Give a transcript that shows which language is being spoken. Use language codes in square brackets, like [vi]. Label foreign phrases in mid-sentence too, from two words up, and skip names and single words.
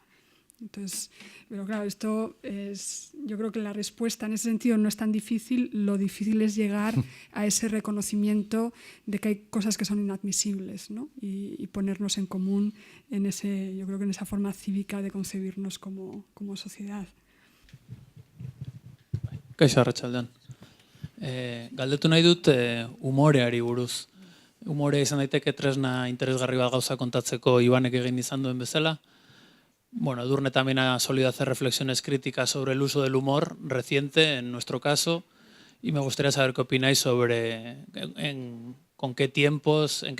[es] Entonces, pero claro, yo creo que la respuesta en ese sentido no es tan difícil, lo difícil es llegar a ese reconocimiento de que hay cosas que son inadmisibles, ¿no? Y ponernos en común yo creo que en esa forma cívica de concebirnos como sociedad. [eu] Kaixo, arratsaldean. Galdetu nahi dut umoreari buruz. Umorea izan daiteke tresna interesgarri bat gauza kontatzeko Ibanek egin izan duen bezala. [es] Bueno, Edurne también ha solido hacer reflexiones críticas sobre el uso del humor reciente, en nuestro caso, y me gustaría saber qué opináis sobre con qué tiempos, en qué